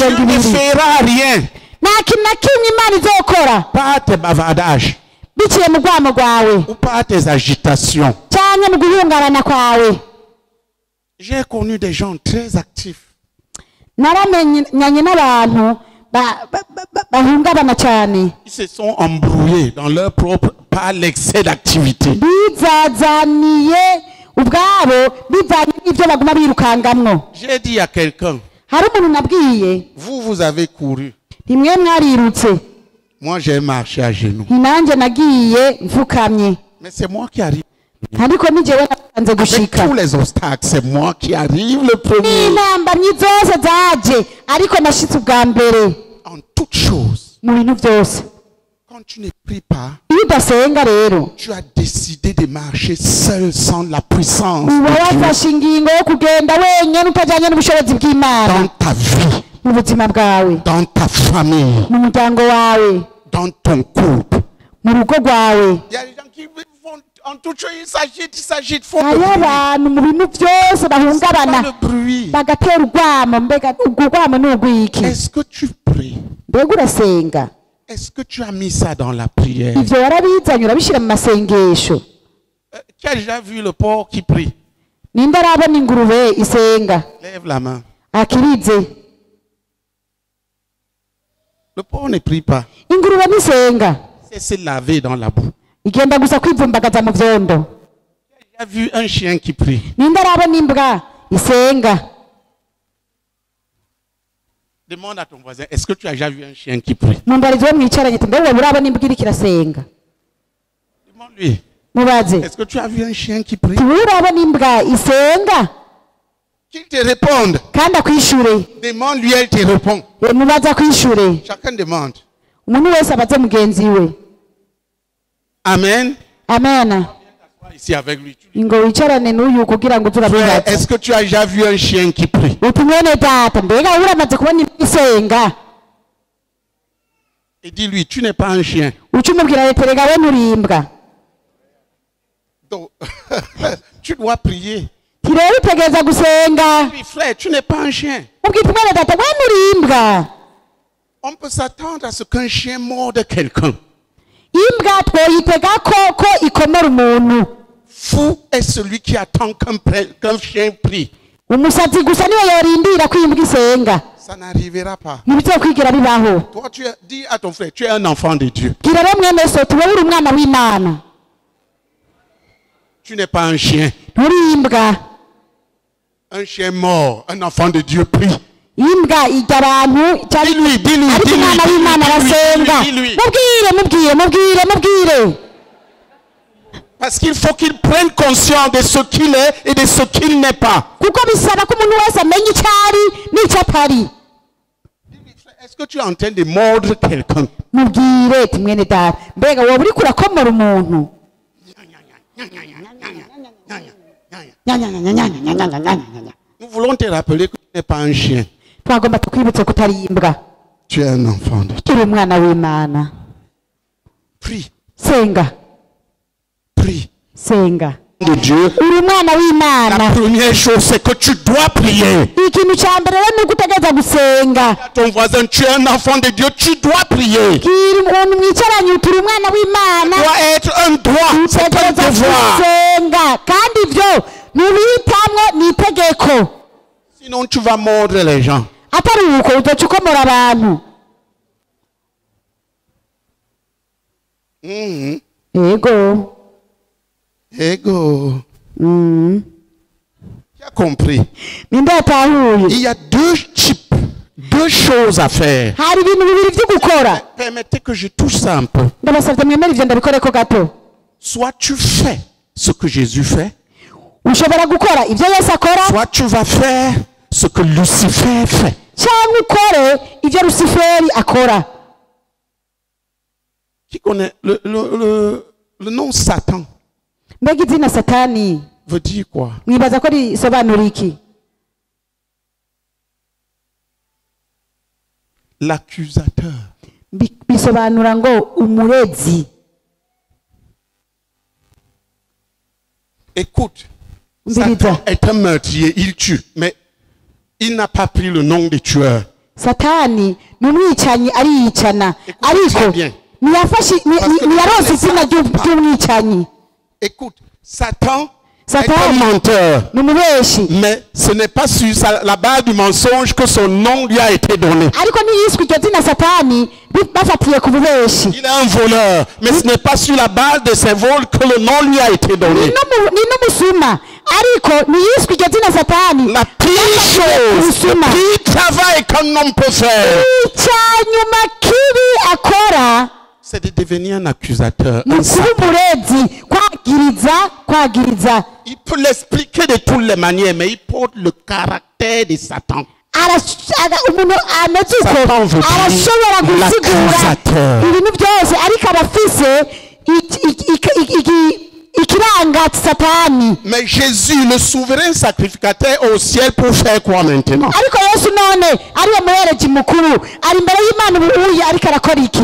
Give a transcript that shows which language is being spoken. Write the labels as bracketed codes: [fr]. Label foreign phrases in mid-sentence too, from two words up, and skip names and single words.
[fr] Dieu [rn] mirongo ne ibiri [fr] fera rien [rn] nta kintu na kimwe imana izokora [fr] par tes bavardages [rn] biciye mu rwamo rwawe [fr] ou par tes agitations. [rn] cyangwa mu guhungabana kwawe. [fr] J'ai connu des gens très actifs. [rn] naramenyanye n'abantu bahungabana cyane [fr] Ils se sont embrouillés dans leur propre par l'excès d'activité. [rn] bizazaniye ubwabo bivanye n'ibyo baguma birukangamwo. [fr] J'ai dit à quelqu'un, [rn] hari umuntu nabwiye [fr] vous avez couru. [rn] rimwe mwarirutse [fr] Moi, j'ai marché à genoux. [rn] nanjye nagiye mfukamye [fr] Mais c'est moi qui arrive. [rn] ariko ni jewe nabanze [fr] Avec [rn] gushika [fr] tous les obstacles, c'est moi qui arrive le premier. [rn] n'intambamyi zose zaje ariko nashitse ubwa mbere [fr] En toutes choses, [rn] mu bintu byose. [fr] quand tu ne pries pas, [rn] iyo udasenga rero [fr] tu as décidé de marcher seul sans la puissance [rn] uba [fr] de Dieu [rn] wafashe ingingo yo kugenda wenyine utajyanye n'ubushobozi bw'imana [fr] dans ta vie, [rn] mu buzima bwawe, [fr] dans ta famille, [rn] mu muryango wawe, [fr] dans ton couple. [rn] mu rugo rwawe. [fr] Il y a des gens qui vont en toutes choses, ils s'agitent, font [rn] hariho [fr] le bruit. [rn] abantu mu bintu byose [fr] Pas [rn] bahungabana [fr] le bruit. [rn] bagatera urwamo. Mbega urwo rwamo ni urw'iki? [fr] Est-ce que tu pries? [rn] mbega urasenga? [fr] Est-ce que tu as mis ça dans la prière? [rn] ivyo warabizanye urabishyira mu masengesho? [fr] Tu as déjà vu le porc qui prie? [rn] ninde arabona ingurube isenga? [fr] Lève la main. [rn] akirize. [fr] Le porc ne prie pas. [rn] ingurube ntisenga, [fr] C'est se laver dans la boue. [rn] igenda gusa kwivumbagaza mu vyondo. [fr] Tu as vu un chien qui prie? [rn] ninde arabona imbwa isenga? [fr] Demande à ton voisin, est-ce que tu as déjà vu un chien qui prie? [rn] mumbarizi wo mwicaranye ati mbega wowe urabona imbwa iriko irasenga? [fr] Demande-lui, [rn] mubaze [fr] est-ce que tu as vu un chien qui prie? [rn] ati wowe urabona imbwa isenga? [fr] Qu'il te réponde. [rn] kandi akwishure. [fr] Demande-lui, elle te répond. [rn] mubaze akwishure. [fr] Chacun demande. [rn] umuntu wese abaze mugenzi we. [fr] Amen. [rn] amena. [fr] Ici avec lui. [rn] ngo wicarane n'uyu kugira ngo [fr] Frère, [rn] turabibaza. [fr] est-ce que tu as déjà vu un chien qui prie? [rn] uti mwene data mbega wowe uramaze kubona imbwa isenga? [fr] Et dis-lui, tu n'es pas un chien. [rn] uca umubwira leta rega we nturi imbwa. [fr] Donc, tu dois prier. [rn] ti rero utegereza gusenga. [fr] Puis, frère, tu n'es pas un chien. [rn] ubwita mwene data we nturi imbwa. [fr] On peut s'attendre à ce qu'un chien morde quelqu'un. [rn] imbwa twoyitega ko ikomora umuntu. [fr] Fou est celui qui attend qu'un chien prie. [rn] umusazi gusa niwe yorindira ko imbwa isenga. [fr] Ça n'arrivera pas. [rn] ntibizokwigira bibaho. [fr] Toi, dis à ton frère, tu es un enfant de Dieu. [rn] bwira rero mwene so wowe uri umwana w'imana. [fr] Tu n'es pas un chien. [rn] nturi imbwa. [fr] Un chien mort, un enfant de Dieu prie. [rn] imbwa irya abantu cyari [fr] Dis-lui, [rn] ariko umwana w'imana arasenga. [fr] dis-lui. [rn] mubwire. [fr] Parce qu'il faut qu'il prenne conscience de ce qu'il est et de ce qu'il n'est pas. [rn] kuko bisaba ko umuntu wese amenya icyo ari n'icyo atari. [fr] Est-ce que tu es en train de mordre quelqu'un? [rn] mubwire ati mwene data mbega wowe uriko urakomora umuntu? [fr] Nous voulons te rappeler que tu n'es pas un chien. [rn] twagomba tukwibutse ko utari imbwa. [fr] Tu es un enfant de Dieu. [rn] uri umwana w'imana. [fr] Prie, [rn] senga. [fr] prie. [rn] senga. [fr] De Dieu. [rn] uri umwana [fr] La [rn] w'imana. [fr] première chose, c'est que tu dois prier. [rn] ikintu cya mbere rero ni uko utegereza gusenga. [fr] À ton voisin, tu es un enfant de Dieu, tu dois prier. [rn] bwira umuntu mwicaranye uti uri umwana w'imana. [fr] Doit être un droit, c'est un [rn] utegereza [fr] devoir. [rn] gusenga kandi ibyo nubihitamwo ni itegeko. [fr] Sinon, tu vas mordre les gens. [rn] atari uko uzoca ukomora abantu. Mhm. ego. Ego. [fr] Qui a compris? [rn] ninde yatahuye [fr] Il y a deux types, deux choses à faire. [rn] hari ibintu bibiri byo gukora [fr] Permettez que je touche ça un peu. [rn] ndabasabye mwemere ivyo ndabikoreko gato [fr] Soit tu fais ce que Jésus fait, [rn] ushobora gukora ivyo yesu akora [fr] soit tu vas faire ce que Lucifer fait. [rn] cyangwa ukore ivyo rusiferi akora. [fr] Qui connaît le nom Satan [rn] mbega izina satani [fr] veut dire quoi? [rn] mwibaza ko risobanura iki? [fr] L'accusateur. [rn] Bisobanura ngo umurezi. [fr] Écoute, Satan est un meurtrier, il tue, mais il n'a pas pris le nom de tueur. [rn] Satani ni umwicanyi ariyicana ariko [fr] bien. [rn] ntiyaronse izina ry'umwicanyi. [fr] Écoute, Satan est [rn] Satan [fr] un menteur, [rn] ni umubeshi [fr] mais ce n'est pas sur la base du mensonge que son nom lui a été donné. [rn] ariko ntiyiswe iryo zina Satani bafatiye ku bubeshi. [fr] Il est un voleur, mais ce n'est pas sur la base de ses vols que le nom lui a été donné. [rn] ni n'umusuma ariko ntiyiswe iryo zina Satani. [fr] La pire chose, le pire travail qu'un homme peut faire, [rn] icyanyuma kibi akora [fr] c'est de devenir un accusateur. [rn] ni kuba umurezi, kwagiriza. [fr] Il peut l'expliquer de toutes les manières, mais il porte le caractère de Satan. [rn] umuntu ameze uko arashobora gusigura ibintu byose ariko aba afise ikiranga Satani. [fr] Mais Jésus, le souverain sacrificateur, est au ciel pour faire quoi maintenant? [rn] ariko Yesu none ariwe muhereji mukuru ari imbere y'Imana ubuye ariko arakora iki?